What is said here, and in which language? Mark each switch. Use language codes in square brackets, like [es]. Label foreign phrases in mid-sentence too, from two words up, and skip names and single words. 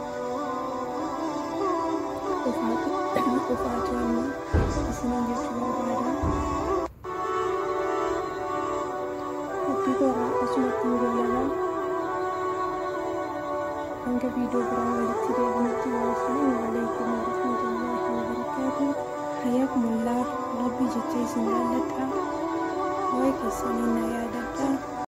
[om] Qofaatu amma isiniin jechuu barbaada. Dubbii koraa asumatti hin goolaban. Hanga viidiyoo biraan walitti deebinutti [ar] والسلام عليكم ورحمة الله وبركاته. [om] Hayyakumullah, Rabbi jecha isin jaalladha. Waa'ee keessanii na yaadadha.